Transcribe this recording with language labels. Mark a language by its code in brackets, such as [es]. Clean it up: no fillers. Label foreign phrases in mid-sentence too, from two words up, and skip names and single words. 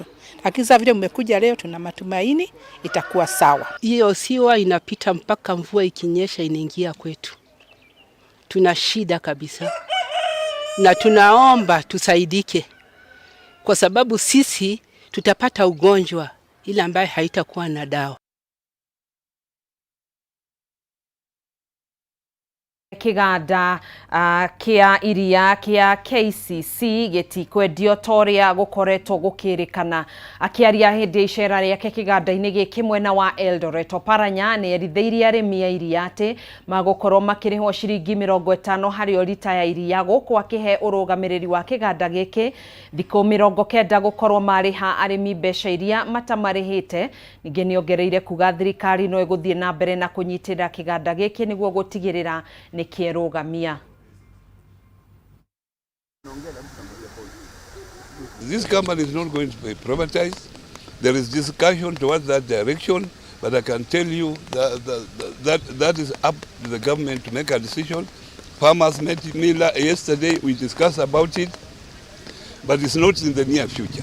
[sw] Lakini sasa vile mmekuja leo tuna matumaini itakuwa sawa. Hiyo siwa inapita mpaka mvua ikinyesha inaingia kwetu. Tuna shida kabisa. Na tunaomba tusaidike. Kwa sababu sisi tutapata ugonjwa ile ambaye haitakuwa na dawa. [ki] Kiganda kia iria kia KCC gitikwendio toria gukoretwo gukirikana. Akiaria hindi icera riake kiganda-ini giki mwena wa Eldoret, Oparanya ni eritheirie arimi a iria ati magukorwo makirihwo ciringi 50 hari o lita ya iria guku akihe urugamiriri wa kiganda giki thikũ 90 gukorwo mariha arimi mbeca iria matamarihite. Ningi niongereire kuga thirikari no iguthie na mbere na kunyitira kiganda giki niguo gutigirira ni kierugamia. [en] This company is not going to be privatized. There is discussion towards that direction, but I can tell you that is up to the government to make a decision. Farmers met me yesterday, we discussed about it, but it's not in the near future.